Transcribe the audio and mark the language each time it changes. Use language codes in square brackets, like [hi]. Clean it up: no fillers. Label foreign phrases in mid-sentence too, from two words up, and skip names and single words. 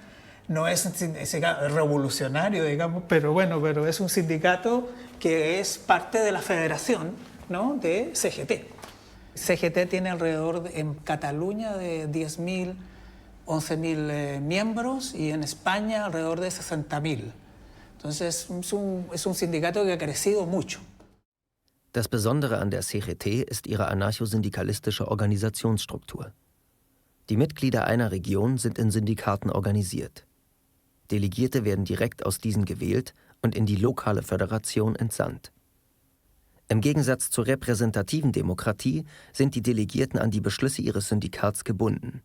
[es] No es revolucionario, digamos, pero bueno, pero es un sindicato que es parte de la federación, ¿no? De CGT. CGT tiene alrededor en Cataluña de 10.000, 11.000 miembros y en España alrededor de 60.000. Entonces es un sindicato que ha crecido mucho. [de] Das Besondere an der CGT ist ihre anarchosyndikalistische Organisationsstruktur. Die Mitglieder einer Region sind in Syndikaten organisiert. Delegierte werden direkt aus diesen gewählt und in die lokale Föderation entsandt. Im Gegensatz zur repräsentativen Demokratie sind die Delegierten an die Beschlüsse ihres Syndikats gebunden.